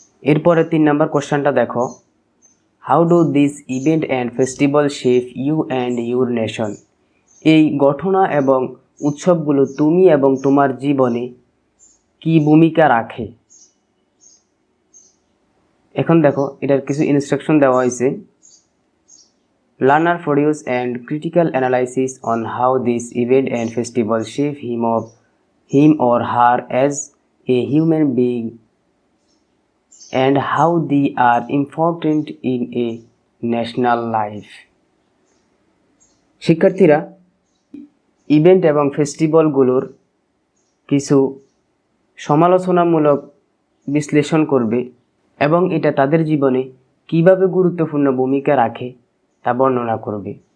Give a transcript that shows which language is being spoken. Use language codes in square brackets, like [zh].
[bn] এরপরে 3 নাম্বার কোশ্চেনটা দেখো, [en] How do this event and festival shape you and your nation? [bn] এই ঘটনা এবং উৎসবগুলো তুমি এবং তোমার জীবনে কি ভূমিকা রাখে? এখন দেখো এটার কিছু ইনস্ট্রাকশন দেওয়া হয়েছে। [en] Learner produce and critical analysis on how this event and festival shape him or her as a human being and how they are important in a national life. [bn] শিক্ষার্থীরা ইভেন্ট এবং ফেস্টিভ্যালগুলোর কিছু সমালোচনামূলক বিশ্লেষণ করবে এবং এটা তাদের জীবনে কিভাবে গুরুত্বপূর্ণ ভূমিকা রাখে তা বর্ণনা করবে।